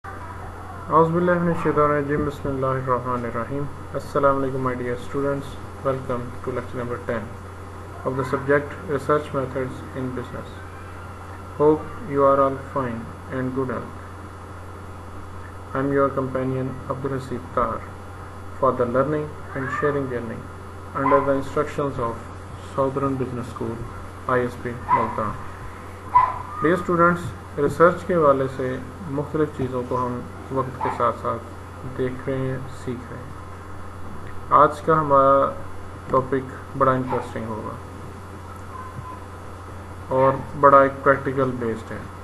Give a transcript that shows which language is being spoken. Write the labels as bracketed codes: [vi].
[ar] اعوذ باللہ من الشیطان الرجیم بسم اللہ الرحمن الرحیم السلام علیکم [en] my dear students. Welcome to lecture number 10 of the subject Research Methods in Business. Hope you are all fine and good health. I am your companion Abdul Hasib Tahar for the learning and sharing journey under the instructions of Southern Business School ISP Multan. Dear students, [ur] research کے حوالے سے مختلف چیزوں کو ہم وقت کے ساتھ ساتھ دیکھ رہے ہیں، سیکھ رہے ہیں. آج کا ہمارا ٹاپک بڑا انٹرسٹنگ ہوگا اور بڑا ایک پریکٹیکل بیسڈ ہے.